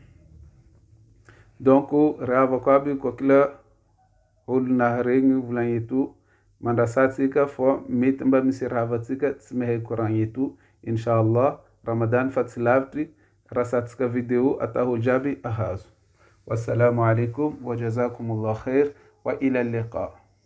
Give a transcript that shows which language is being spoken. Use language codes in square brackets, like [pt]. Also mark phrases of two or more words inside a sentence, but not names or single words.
[mg] Donc rehavako aby kokila olona regny volagny eto mandrasatsika fô mety mba misy rahavatsika tsy mahay koragny eto. Inshallah Ramadan fa tsy lavitry, rasatsika vidéo ataholo jiaby ahazo. [ar] والسلام عليكم وجزاكم الله خير وإلى اللقاء.